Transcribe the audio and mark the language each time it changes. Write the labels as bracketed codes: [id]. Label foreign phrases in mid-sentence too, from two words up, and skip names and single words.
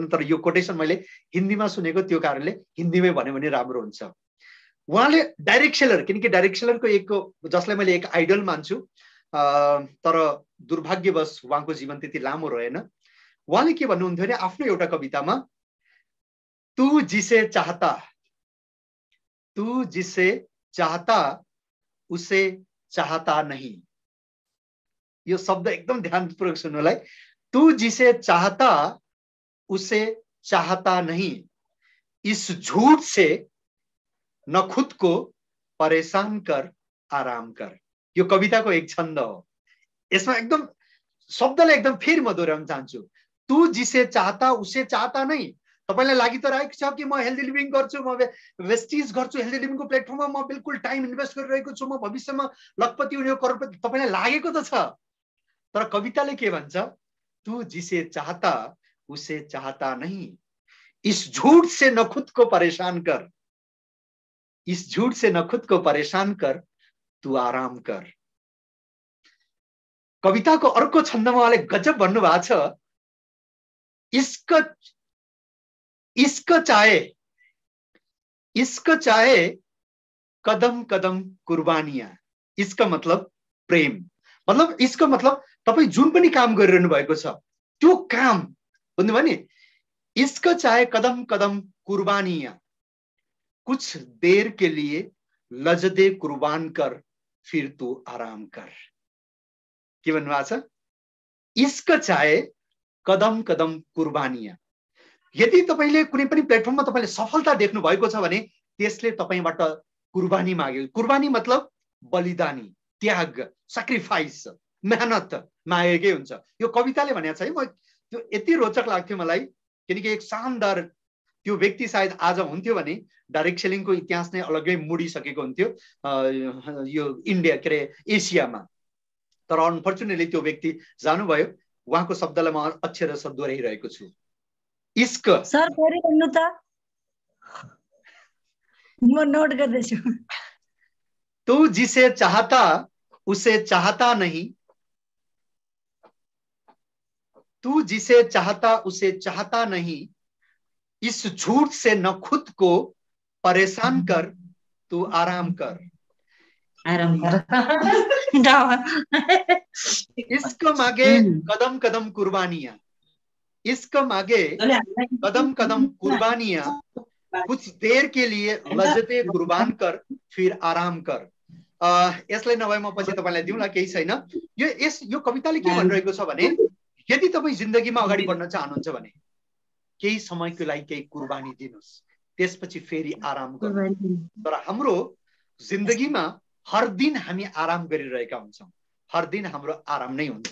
[ne] तर यो कोटेसन मैले हिन्दीमा सुनेको, त्यो कारणले हिन्दीमै भन्यो भने राम्रो हुन्छ। उहाँले [en] direct seller, [ne] किनकि डाइरेक्ट सेलरको एक, जसलाई मैले एक आइडल मान्छु, तर दुर्भाग्यवश उहाँको जीवन त्यति लामो रहेन। उहाँले के भन्नुहुन्थ्यो भने आफ्नो एउटा कवितामा, [hi] तू जिसे चाहता उसे चाहता नहीं। [ne] यो शब्द एकदम ध्यानपूर्वक सुन्नुलाई। [hi] तू जिसे चाहता उसे चाहता नहीं, इस झूठ से न खुद को परेशान कर, आराम कर। [ne] यो कविताको एक छन्द हो। यसमा एकदम शब्दलाई एकदम फेरि म दोहोऱ्याउन चाहन्छु। [hi] तू जिसे चाहता उसे चाहता नहीं। [ne] तपाईलाई लागि त रहेको छ कि म [en] healthy living [ne] गर्छु, म वेस्टिज गर्छु, हेल्दी लिभिङको प्लेटफर्ममा म बिल्कुल [en] time invest [ne] गरिरहेको छु, म भविष्यमा लखपति हुने, करोडपति, तपाईलाई लागेको त छ। तर कविताले के भन्छ? [hi] तू जिसे चाहता उसे चाहता नहीं, इस झूठ से न खुद को परेशान कर, इस झूठ से न खुद को परेशान कर, तू आराम कर। [ne] कविताको अर्को छन्दमा उहाँले गजब भन्नुभएको छ, [hi] इश्क चाहे कदम कदम कुर्बानियां। [ne] इश्क मतलब प्रेम, मतलब इश्क मतलब तपाई जुन पनि काम गरिरहनु भएको छ त्यो काम, बुझ्नुभयो नि? [hi] इश्क चाहे कदम कदम कुर्बानियां, कुछ देर के लिए लजदे कुर्बान कर, फिर तू आराम कर। [ne] के भन्नुभएको छ? [hi] इश्क चाहे कदम कदम कुर्बानियां। [ne] यदि तपाईले कुनै पनि प्लेटफर्ममा तपाईले सफलता देख्नु भएको छ भने त्यसले तपाईबाट कुर्बानी माग्यो। कुर्बानी मतलब बलिदानी, त्याग, सैक्रिफाइस, मेहनत मागेकै हुन्छ। यो कविताले भनेको छ है। म त्यो यति रोचक लाग्थ्यो मलाई, किनकि एक शानदार त्यो व्यक्ति सायद आज हुन्थ्यो भने डाइरेक्ट सेलिङको इतिहास नै अलग्गै मुडिसकेको हुन्थ्यो यो इन्डिया, के अरे एसियामा। तर अनफर्चुनेटली त्यो व्यक्ति जानुभयो। उहाँको शब्दलाई म अक्षरशः दोहोऱ्याइरहेको छु। इश्क सर पढिरहनु त, म नोट गर्दैछु। [hi] तू जिसे चाहता उसे चाहता नहीं, तू जिसे चाहता उसे चाहता नहीं, इस झूठ से न खुद को परेशान कर, तू आराम कर। आराम कर। इश्क मांगे कदम कदम कुर्बानियां, इश्क मांगे कदम कदम कुर्बानियां, कुछ देर के लिए लज्जते कुर्बान कर, फिर आराम कर। [ne] यसलाई नभए म पछि तपाईलाई दिउँला, केही छैन। यो कविताले के भनिरहेको छ भने यदि तपाई जिन्दगीमा अगाडि बढ्न चाहनुहुन्छ भने केही समयको लागि केही कुर्बानी दिनुस्, त्यसपछि फेरि आराम गर्नु। तर हाम्रो जिन्दगीमा हर दिन हामी आराम गरिरहेका हुन्छौँ, हर दिन हाम्रो आराम नै हुन्छ।